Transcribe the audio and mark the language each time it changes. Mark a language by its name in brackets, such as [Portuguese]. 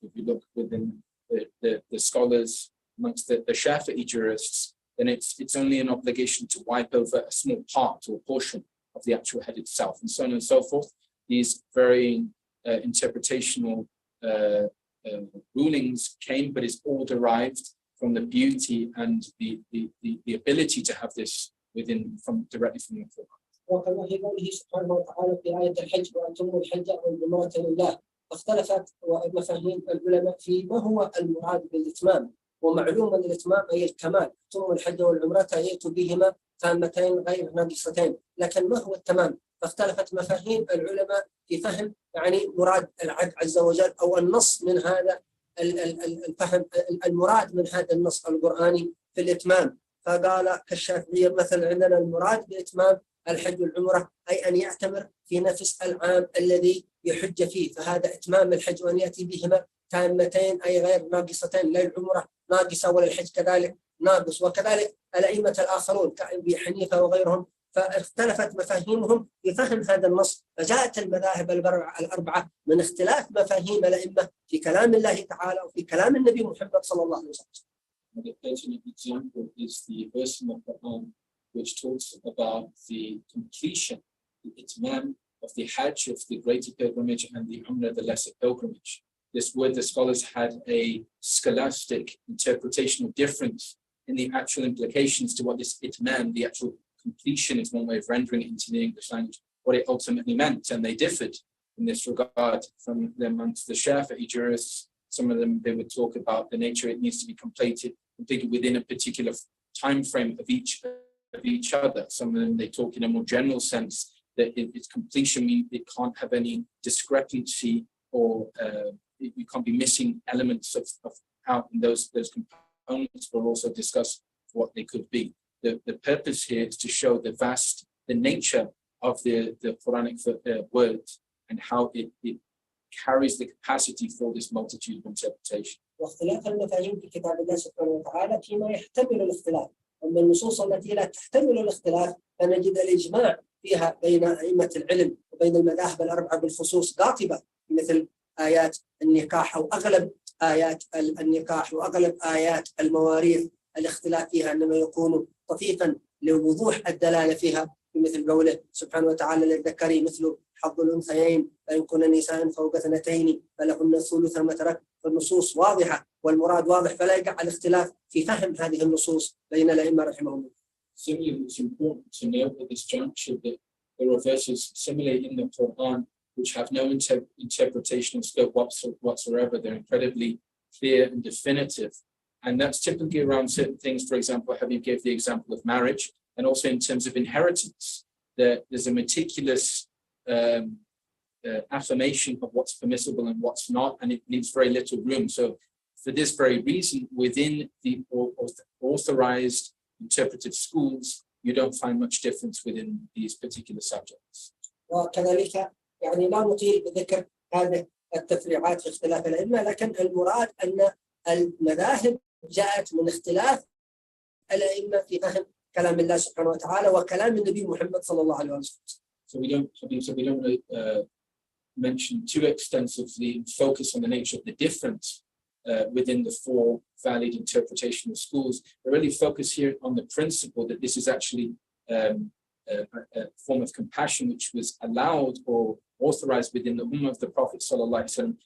[English] If you look within the scholars amongst the Shafi'i jurists, then it's only an obligation to wipe over a small part or portion of the actual head itself, and so on and so forth. These varying interpretational rulings came, but it's all derived from the beauty and the ability to have this directly from the Quran. [Arabic] وكما في قوله سبحانه وتعالى في آية الحج وأتموا الحج والعمرة لله، اختلفت مفاهيم العلماء في ما هو المراد بالإتمام. ومعلوم أن الإتمام أي الكمال، أتموا الحج والعمرة يأتوا بهما تامتين غير ناقصتين، لكن ما هو التمام؟ فاختلفت مفاهيم العلماء في فهم يعني مراد العبد عز وجل أو النص من هذا الفهم، المراد من هذا النص القرآني في الإتمام. فقال كالشافعية مثلا عندنا المراد بالإتمام الحج والعمرة أي أن يعتمر في نفس العام الذي يحج فيه، فهذا إتمام الحج وأن يأتي بهما تامتين أي غير ناقصتين، لا العمرة ناقصة ولا الحج كذلك ناقص. وكذلك الأئمة الآخرون كأبي حنيفة وغيرهم فاختلفت مفاهيمهم في فهم هذا النص، فجاءت المذاهب الأربعة من اختلاف مفاهيم الأئمة في كلام الله تعالى وفي كلام النبي محمد صلى الله عليه وسلم. [English] The pertinent example is the verse in the Quran which talks about the completion, the itmam of the Hajj, of the greater pilgrimage, and the Umrah, the lesser pilgrimage. This word, the scholars had a scholastic interpretational difference in the actual implications to what this itmam, the actual completion, is one way of rendering it into the English language, what it ultimately meant, and they differed in this regard from amongst the Shafi'i jurists. Some of them, they would talk about the nature it needs to be completed within a particular time frame of each other. Some of them, they talk in a more general sense that its completion means it can't have any discrepancy or you can't be missing elements of how those components will also discuss what they could be. The purpose here is to show the nature of the Quranic words and how it carries the capacity for this multitude of interpretation. [Arabic] واختلاف المفاهيم في كتاب الله سبحانه وتعالى فيما يحتمل الاختلاف. أما النصوص التي لا تحتمل الاختلاف فنجد الإجماع فيها بين أئمة العلم وبين المذاهب الأربعة بالخصوص قاطبة، مثل آيات النكاح أو أغلب آيات النكاح وأغلب آيات المواريث. الاختلاف فيها إنما يكون طفيفا لوضوح الدلالة فيها، مثل قوله سبحانه وتعالى للذكر مثل حظ الأنثيين فإن كن نساء فوق 2 فلهن الثلث ما ترك. فالنصوص واضحة والمراد واضح، فلا يقع الاختلاف في فهم هذه النصوص بين الأئمة رحمهم الله. [English] Similarly, it's important to note at this juncture that there are verses similarly in the Quran which have no interpretational scope whatsoever. They're incredibly clear and definitive. And that's typically around certain things. For example, Habib gave the example of marriage, and also in terms of inheritance. There's a meticulous affirmation of what's permissible and what's not, and it leaves very little room. So for this very reason, within the authorized interpretive schools, you don't find much difference within these particular subjects. [Arabic] وكذلك يعني لا نطيل بذكر هذه التفريعات في اختلاف الأئمة، لكن المراد أن المذاهب جاءت من اختلاف الأئمة في فهم كلام الله سبحانه وتعالى وكلام النبي محمد صلى الله عليه وسلم. [English] So we don't mention too extensively and focus on the nature of the difference within the 4 valid interpretational schools. We really focus here on the principle that this is actually a form of compassion which was allowed or authorized within the Ummah of the Prophet sallallahu alaihi wasallam.